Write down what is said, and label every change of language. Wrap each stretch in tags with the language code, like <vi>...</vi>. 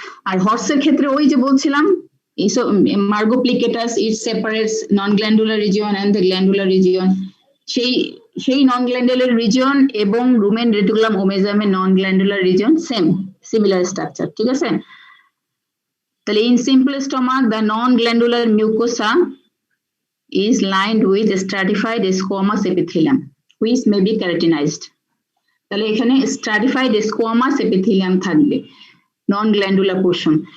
<bn>আর হর্সের ক্ষেত্রে ওই যে বলছিলাম,</bn> <en>Margo plicatus it separates non glandular region and the glandular region.</en> <bn>সেই নন গ্ল্যান্ডুলার রিজিয়ন এবং রুমেন, রেটিকুলাম, ওমেজামের নন glandular region same, similar structure, ঠিক আছে?</bn> <en>তাহলে in simple stomach the non glandular mucosa is lined with stratified squamous epithelium which may be keratinized.</en> <bn>তাহলে এখানে stratified squamous epithelium থাকবে নন glandular portion.</bn>